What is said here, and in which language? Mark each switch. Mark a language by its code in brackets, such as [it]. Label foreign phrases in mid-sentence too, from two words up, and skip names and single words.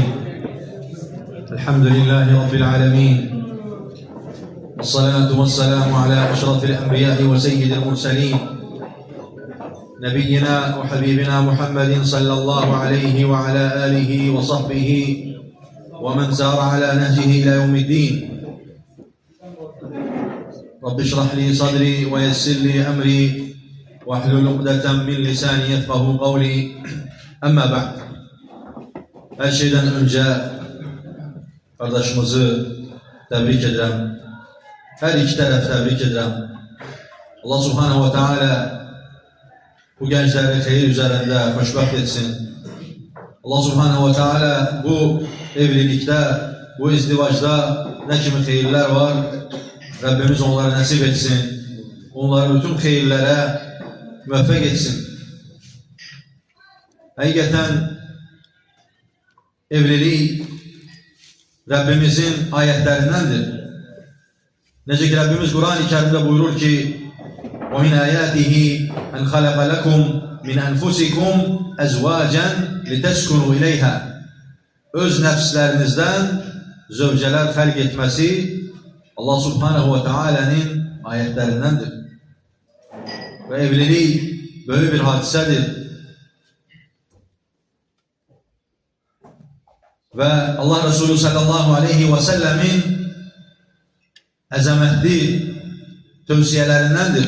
[ar] الحمد لله رب العالمين، والصلاة والسلام على أشرف الأنبياء وسيد المرسلين، نبينا وحبيبنا محمد صلى الله عليه وعلى آله وصحبه ومن سار على نهجه إلى يوم الدين. رب اشرح لي صدري ويسر لي أمري واحلل عقدة من لساني يفقهوا قولي. أما بعد. [az] Her şeyden önce kardeşimizi tebrik ederim. Her iki taraf tebrik ederim. Allah [ar] سبحانه وتعالى [az] bu gençleri hayır üzerinde hoşbaht etsin. Allah [ar] سبحانه وتعالى [az] bu evlilikte, bu izdivacda ne kimi hayırlar var, Rabbimiz onlara nasip etsin. Onları bütün hayırlara müvaffak etsin. Hakikaten evliliği Rabbimizin ayetlerindendir. Nece ki Rabbimiz Kur'an-ı Kerim'de buyurur ki [ar] وَمِنْ آيَاتِهِ أَنْ خَلَقَ لَكُمْ مِنْ أَنْفُسِكُمْ أَزْوَاجًا لِتَسْكُنُوا إِلَيْهَا. [az] Öz nefslerinizden zövceler halk etmesi Allah [ar] سبحانه وتعالى [az] ayetlerindendir. Ve evliliği böyle bir hadisedir. Ve Allah Resulü [ar] صلى الله عليه وسلم [az] azametli tavsiyelerindendir.